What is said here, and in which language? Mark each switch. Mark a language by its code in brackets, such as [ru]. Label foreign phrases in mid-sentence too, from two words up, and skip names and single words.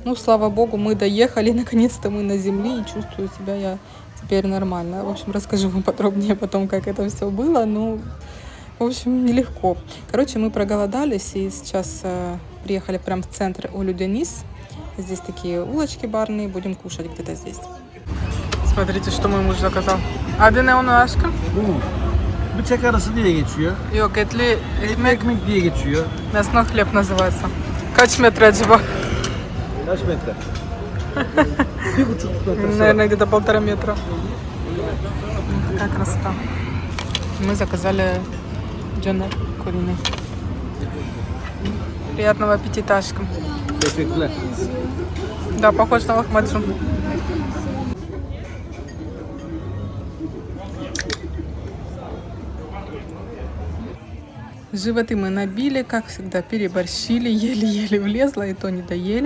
[ru] Ну, слава богу, мы доехали, наконец-то мы на земле и чувствую себя я теперь нормально. В общем, расскажу вам подробнее потом, как это все было. Ну, в общем, нелегко. Короче, мы проголодались и сейчас приехали прямо в центр Олю-Денис. Здесь такие улочки барные, будем кушать где-то здесь. Смотрите, что мой муж заказал. [tr] Adı ne onun aşkım? Bıçak arası diye geçiyor. Yok, etli ekmek. Ekmek diye geçiyor. [ru] Мясной хлеб называется. [tr] Kaç metre acaba? Kaç metre? 1,5 metre. [ru] Наверное, где-то 1,5 метра. Какая красота. Мы заказали дёнер куриный. Приятного аппетита, [tr] aşkım. Teşekkürler. [ru] Да, похож на лохмаджун. Животы мы набили, как всегда, переборщили, еле-еле влезло, и то не доели.